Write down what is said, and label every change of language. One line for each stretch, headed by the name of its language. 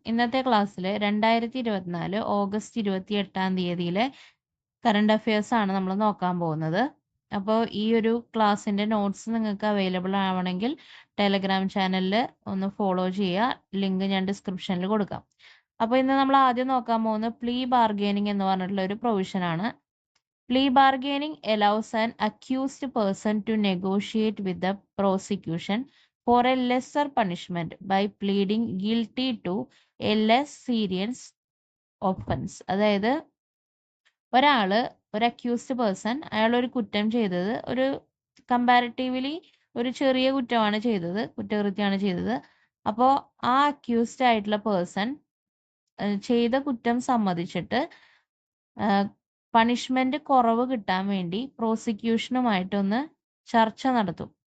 Malayalam: ഇന്നത്തെ ക്ലാസ്സിൽ 2024 August 28 current affairs ആണ് നമ്മൾ നോക്കാൻ പോകുന്നത്. അപ്പോൾ ഈ ഒരു ക്ലാസ്സിൻ്റെ നോട്ട്സ് നിങ്ങൾക്ക് അവൈലബിൾ ആവണമെങ്കിൽ ടെലഗ്രാം ചാനലിൽ ഒന്ന് ഫോളോ ചെയ്യുക. ലിങ്ക് ഞാൻ ഡിസ്ക്രിപ്ഷനിൽ കൊടുക്കാം. അപ്പോൾ ഇന്ന് നമ്മൾ ആദ്യം നോക്കാൻ പോകുന്നത് പ്ലീ ബാർഗെയിനിങ് എന്ന് പറഞ്ഞിട്ടുള്ള ഒരു പ്രൊവിഷനാണ്.
English: Plea bargaining allows an accused person to negotiate with the prosecution for a lesser punishment by pleading guilty to a less serious offense.
Malayalam: അതായത് ഒരു അക്യൂസ്ഡ് പേഴ്സൺ അയാൾ ഒരു കുറ്റം ചെയ്തത് ഒരു കമ്പാരിറ്റീവ്ലി ഒരു ചെറിയ കുറ്റകൃത്യമാണ് ചെയ്തത്. അപ്പോൾ ആ അക്യൂസ്ഡ് ആയിട്ടുള്ള പേഴ്സൺ ചെയ്ത കുറ്റം സമ്മതിച്ചിട്ട് പണിഷ്മെന്റ് കുറവ് കിട്ടാൻ വേണ്ടി പ്രോസിക്യൂഷനുമായിട്ടൊന്ന് ചർച്ച നടത്തും.